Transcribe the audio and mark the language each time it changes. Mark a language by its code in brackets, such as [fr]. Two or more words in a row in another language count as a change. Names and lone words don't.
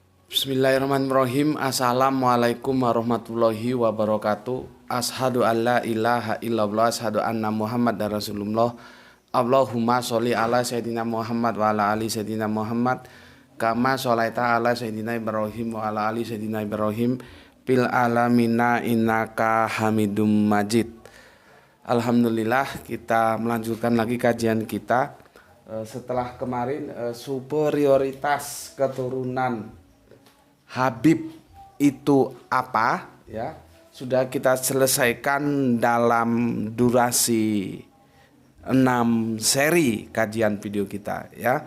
[ar] بسم الله الرحمن الرحيم. السلام عليكم ورحمة الله وبركاته. أشهد أن لا إله إلا الله، أشهد أن محمدا و رسول الله. اللهم صل على سيدنا محمد وعلى آل سيدنا محمد كما صليت على سيدنا إبراهيم وعلى آل سيدنا إبراهيم في العالمين إنك حميد مجيد. Alhamdulillah, [id] kita melanjutkan lagi kajian kita setelah kemarin superioritas keturunan Habib itu apa, ya, sudah kita selesaikan dalam durasi 6 seri kajian video kita, ya.